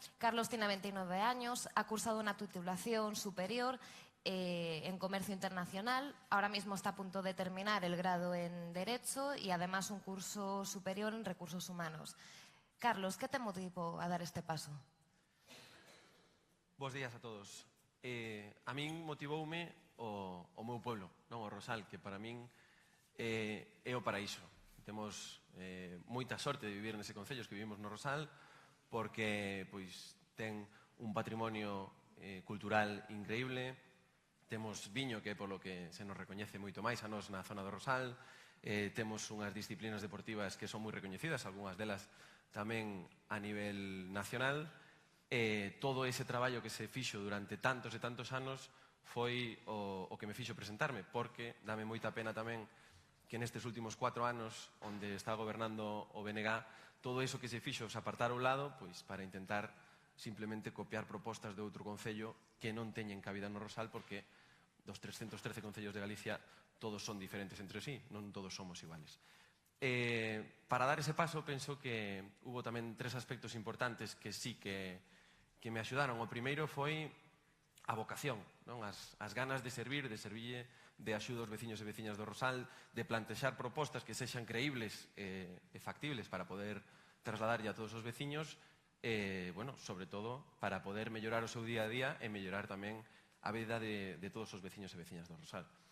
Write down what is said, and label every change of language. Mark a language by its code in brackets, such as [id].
[es] Carlos tiene 29 años, ha cursado una titulación superior en comercio internacional. Ahora mismo está a punto de terminar el grado en Derecho y además un curso superior en Recursos Humanos. Carlos, ¿qué te motivó a dar este paso? [gl] Bos días a todos. A min motivoume o meu pueblo, non o Rosal, que para min é o paraíso. Temos moita sorte de vivir nese concello que vivimos no Rosal, porque pois ten un patrimonio cultural increíble, temos viño, que é polo que se nos recoñece moito máis a nos na zona do Rosal, temos unhas disciplinas deportivas que son moi recoñecidas, algunhas delas tamén a nivel nacional. Todo ese traballo que se fixo durante tantos e tantos anos foi o que me fixo presentarme, porque dame moita pena tamén que nestes últimos 4 anos, onde está gobernando o BNG, todo iso que se fixo se apartar ao lado, pois para intentar simplemente copiar propostas de outro concello que non teñen cabida no Rosal, porque dos 313 concellos de Galicia todos son diferentes entre sí, non todos somos iguales. Para dar ese paso, penso que hubo tamén 3 aspectos importantes que sí que me axudaron. O primeiro foi a vocación, non? As ganas de servir, de axuda aos veciños e veciñas do Rosal, de plantexar propostas que sexan creíbles e factibles para poder trasladarlle a todos os veciños, sobre todo para poder mellorar o seu día a día e mellorar tamén a vida de todos os veciños e veciñas do Rosal.